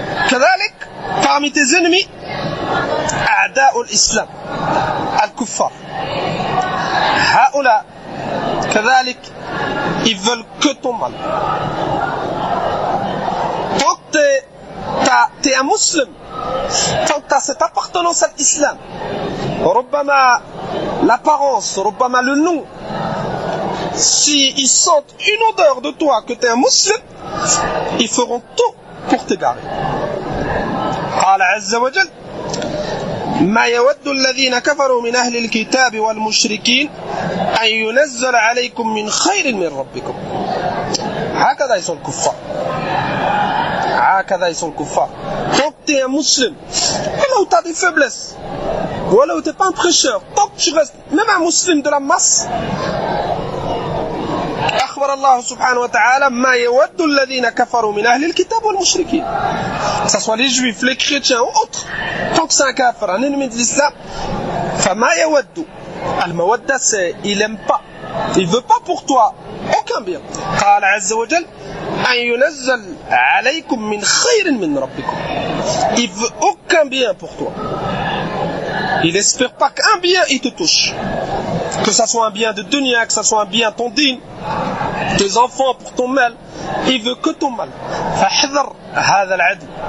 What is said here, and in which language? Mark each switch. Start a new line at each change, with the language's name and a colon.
Arabic: كذلك,
French: parmi tes ennemis,
Arabic: أعداء الإسلام, الكفار. هؤلاء كذلك,
French: ils veulent que ton mal. Tant que t'es un musulman, tant que tu as cette appartenance à l'islam, Rubbama l'apparence, Rubbama le nom, si ils sentent une odeur de toi que tu es un musulman, ils feront tout pour t'égarer.
Arabic: قال عز وجل ما يود الذين كفروا من أهل الكتاب والمشركين أن ينزل عليكم من خير من ربكم. هكذا يصير الكفار. هكذا يصير الكفار.
French: Tant que tu es un musulman, voilà où tu as des faiblesses, voilà où tu n'es pas un prêcheur, tant que tu restes même un musulman de la masse,
Arabic: أخبر الله سبحانه وتعالى ما يود الذين كفروا من أهل الكتاب والمشركين.
French: Que ce soit les juifs, les chrétiens ou autres, tant que c'est un kafir, un ennemi de l'islam,
Arabic: فما يود.
French: المودة c'est il aime pas, il veut pas pour toi aucun bien.
Arabic: قال عز وجل أن ينزل عليكم من خير من ربكم.
French: Il veut aucun bien pour toi. Il espère pas qu'un bien il te touche. Que ça soit un bien de dunya, que ça soit un bien ton din, tes enfants pour ton mal, il veut que ton mal.
Arabic: فاحذر هذا العدو.